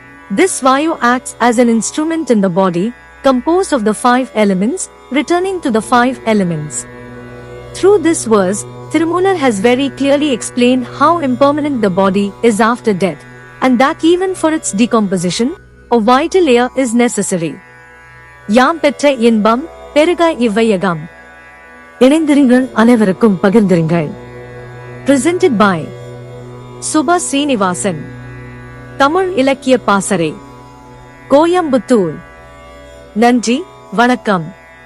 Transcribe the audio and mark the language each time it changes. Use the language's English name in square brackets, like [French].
[English] This Vayu acts as an instrument in the body, composed of the 5 elements, returning to the 5 elements. Through this verse, Thirumolar has very clearly explained how impermanent the body is after death, and that even for its decomposition, a vital air is necessary. [Tamil] யாம் பெற்ற இன்பம் பெருக இவ்வையகம். இணைந்திருங்கள், அனைவருக்கும் பகிர்ந்திருங்கள். [English] Presented by Subha Srinivasan. [Tamil] Tamil இலக்கிய பாசறை, கோயம்புத்தூர். நன்றி, வணக்கம்.